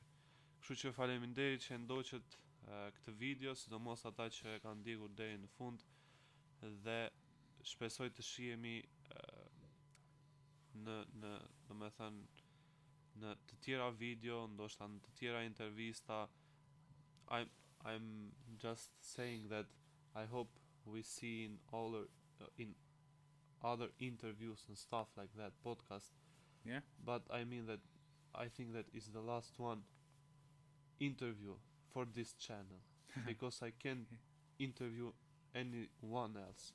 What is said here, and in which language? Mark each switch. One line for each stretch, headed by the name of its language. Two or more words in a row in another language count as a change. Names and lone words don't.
Albanian: Kështu që faleminderit që ndoqët këtë video, sidomos ata që e kanë ndjekur deri në fund, dhe shpresoj të shihemi në të tjera video, ndoshta në të tjera intervista.
English: I'm just saying that I hope we see in other interviews and stuff like that, podcast. Yeah. But I mean that I think that is the last one interview for this channel because I can't interview anyone else.